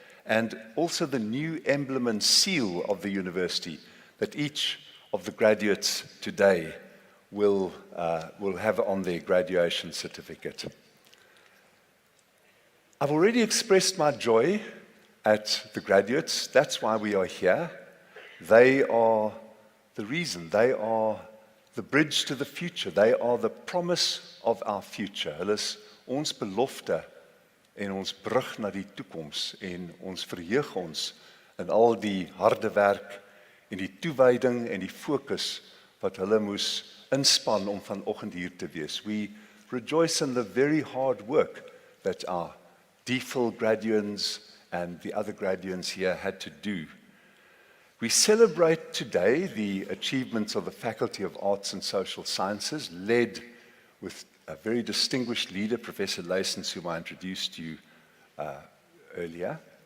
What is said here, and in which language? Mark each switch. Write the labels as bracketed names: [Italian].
[English] And also the new emblem and seal of the university that each of the graduates today will have on their graduation certificate. I've already expressed my joy at the graduates. That's why we are here. They are the reason. They are the bridge to the future. They are the promise of our future. [Afrikaans] Hulle is ons belofte en ons brug na die toekoms en ons verheug ons in al die harde werk en die toewyding en die fokus wat hulle moes inspann om vanoggend hier te wees. [English] We rejoice in the very hard work that our DPhil graduates and the other graduates here had to do. We celebrate today the achievements of the Faculty of Arts and Social Sciences, led with a very distinguished leader, Professor Leysons, whom I introduced to you earlier.